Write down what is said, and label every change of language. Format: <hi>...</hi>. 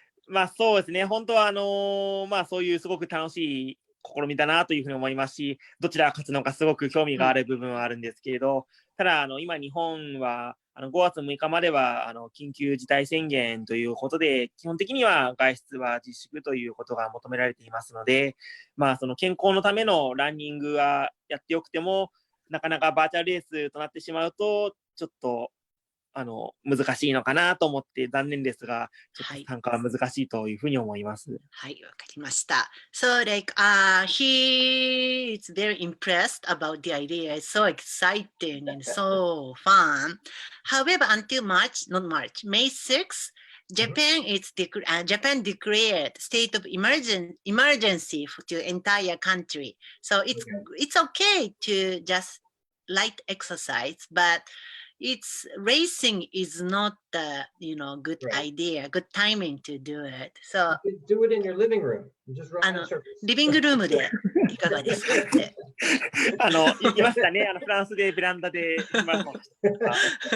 <ja>まあそうですね、本当はそういうすごく楽しい試みだなというふうに思いますし、どちらが勝つのかすごく興味がある部分はあるんですけれど、ただ今日本は5月6日までは緊急事態宣言ということで、基本的には外出は自粛ということが求められていますので、その健康のためのランニングはやってよくても、なかなかバーチャルレースとなってしまうと、ちょっと難しいのかなと思って残念ですが、ちょっと参加は難しいというふうに思います。はい、わかりました。</ja> <en>So he is very impressed about the idea. It's so exciting and so fun. However, until May 6th, Japan declared state of emergency to the entire country. So it's okay to just light exercise, but it's racing is not the good idea, good timing to do it. So do it in your living room. Just run in circles.</en> <ja>リビングルームでいかがですかって。言いましたね。フランスでベランダでマラソンした。</ja>